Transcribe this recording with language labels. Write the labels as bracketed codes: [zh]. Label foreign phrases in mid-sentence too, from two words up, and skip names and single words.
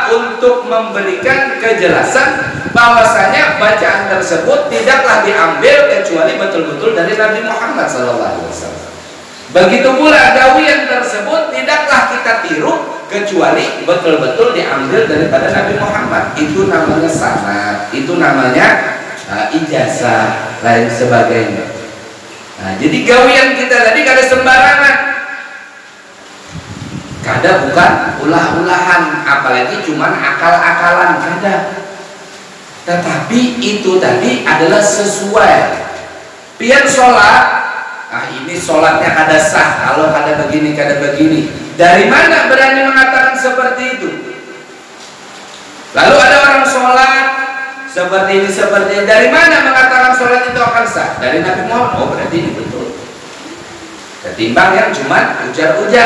[id] Untuk memberikan kejelasan bahwasanya bacaan tersebut tidaklah diambil kecuali betul-betul dari Nabi Muhammad SAW. Begitu pula gawian tersebut tidaklah kita tiru kecuali betul-betul diambil daripada Nabi Muhammad. Itu namanya sanad, itu namanya ijazah, lain sebagainya. Nah, [bjn] jadi gawian kita tadi kada sembarangan, kada bukan ulah-ulahan, apalagi cuman akal-akalan, kada. [id] Tetapi itu tadi adalah sesuai. [bjn] Pian sholat, ini sholatnya kada sah kalau kada begini, kada begini. [id] Dari mana berani mengatakan seperti itu? Lalu ada orang sholat seperti ini, seperti ini. Dari mana mengatakan sholat itu akan sah? Dari Nabi Muhammad. Oh, berarti ini betul. [bjn] Ketimbang yang cuma ujar-ujar.